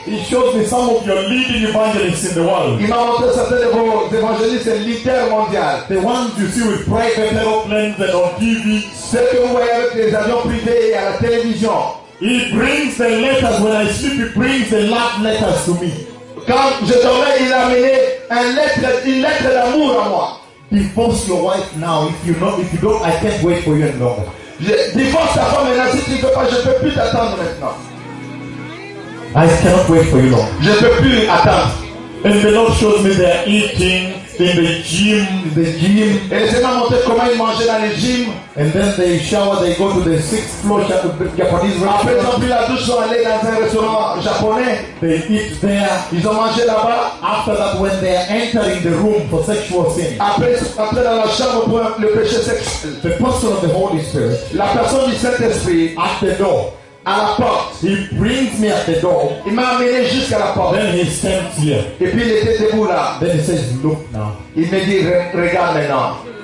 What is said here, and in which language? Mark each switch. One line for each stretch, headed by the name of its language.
English: he shows me some of your leading evangelists in the world.
French: Il m'a montré certains de vos évangélistes leaders mondiaux.
English: The ones you see with private airplanes and on TV.
French: Ceux que vous voyez avec les avions privés et à la télévision.
English: He brings the letters when I sleep. He brings the love letters to me.
French: Quand je dormais, il a amené une lettre d'amour à moi.
English: Divorce your wife now. If you don't, I can't wait for you anymore.
French: Divorce ta femme maintenant. Si tu ne veux pas, je ne peux plus t'attendre maintenant.
English: I cannot wait for you long.
French: Je ne peux plus attendre.
English: And the Lord shows me they are eating in the gym.
French: Et le Seigneur m'a montré comment ils mangeaient dans le gym.
English: And then they shower, they go to the sixth floor Japanese restaurant.
French: Après, ils ont pris la douche, ils sont allés dans un restaurant japonais.
English: They eat there.
French: Ils ont mangé là-bas.
English: After that, when they are entering the room for sexual sin.
French: Après, dans la chambre pour le péché sexuel.
English: The person of the Holy Spirit.
French: La personne du Saint-Esprit.
English: At the door.
French: À la porte.
English: He brings me at the door.
French: Il m'a amené jusqu'à la porte.
English: Then he stands here.
French: Et puis il était debout là.
English: Then he says, look now.
French: Il me dit, regarde maintenant.